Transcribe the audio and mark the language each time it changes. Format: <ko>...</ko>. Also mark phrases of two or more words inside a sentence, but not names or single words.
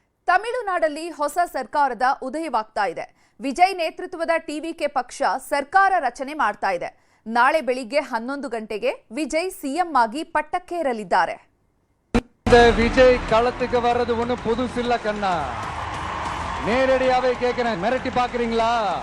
<kn>ತಮಿಳುನಾಡಲ್ಲಿ ಹೊಸ ಸರ್ಕಾರದ ಉದಯವಾಗ್ತಾ ಇದೆ. ವಿಜಯ್ ನೇತೃತ್ವದ ಟಿವಿಕೆ ಪಕ್ಷ ಸರ್ಕಾರ ರಚನೆ ಮಾಡ್ತಾ ಇದೆ. ನಾಳೆ ಬೆಳಿಗ್ಗೆ 11 ಗಂಟೆಗೆ ವಿಜಯ್ ಸಿಎಂ ಆಗಿ ಪಟ್ಟಕ್ಕೇರಲಿದ್ದಾರೆ.</kn> <ta>விஜய் களத்துக்கு வர்றது ஒன்னும் புதுசில்ல கண்ணா. நேரடியாவே கேக்குறேன், மிரட்டி பாக்குறீங்களா?</ta>